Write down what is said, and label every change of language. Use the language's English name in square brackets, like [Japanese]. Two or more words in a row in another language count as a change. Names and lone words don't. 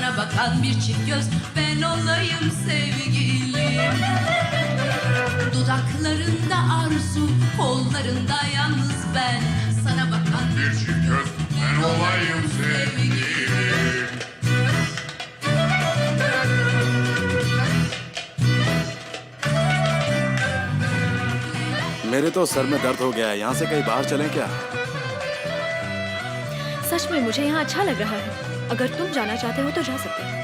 [Turkish] bakan bir çift göz, ben olayım sevgilim. Dudaklarında arzu, kollarında yalnız ben. Sana bakan bir çift göz, ben olayım sevgilim. [Hindi] मेरे तो सर में दर्द हो गया है, यहाँ से कहीं बाहर चलें क्या? सच में मुझे यहाँ अच्छा लग रहा है। अगर तुम जाना चाहते हो तो जा सकते हो।